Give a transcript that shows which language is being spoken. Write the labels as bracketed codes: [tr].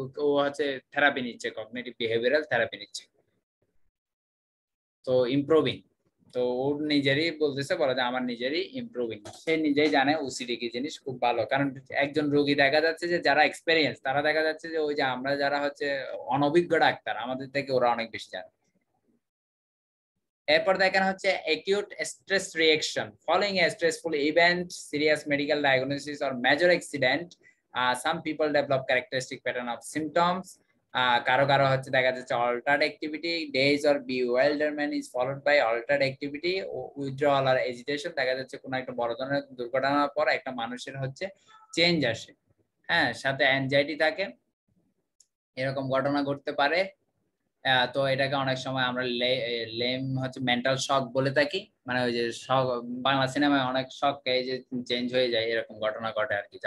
[bn] ও হচ্ছে থেরাপি নিচ্ছে, cognitive behavioural therapy নিচ্ছে, তো ইমপ্রুভিং। তো ওর নিজেরই বলতেছে, বলে যে আমার নিজেরই ইমপ্রুভিং, সে নিজেই জানে ওসিডি কি জিনিস। খুব ভালো, কারণ একজন রোগী দেখা যাচ্ছে যে যারা এক্সপেরিয়েন্স, তারা দেখা যাচ্ছে যে ওই যে আমরা যারা হচ্ছে অনভিজ্ঞ ডাক্তার, আমাদের থেকে ওরা অনেক বেশি জানে। এরপর দেখেন হচ্ছে [en] acute stress reaction following a stressful event, serious medical diagnosis or major accident. Some people develop characteristic pattern of symptoms. [bn] কারো কারো হচ্ছে দেখা যাচ্ছে [en] altered activity, days or bewilderment is followed by altered activity, withdrawal or agitation। [bn] দেখা যাচ্ছে কোনো একটা বড় ধরনের দুর্ঘটনার পর একটা মানুষের হচ্ছে চেঞ্জ আসে, হ্যাঁ, সাথে অ্যাংজাইটি থাকে, এরকম ঘটনা ঘটতে পারে। তো এটাকে অনেক সময় আমরা লেম হচ্ছে মেন্টাল শক বলে থাকি, মানে ওই যে শক, বাংলা সিনেমায় অনেক শক এই যে চেঞ্জ হয়ে যায়, এরকম ঘটনা ঘটে আর কি।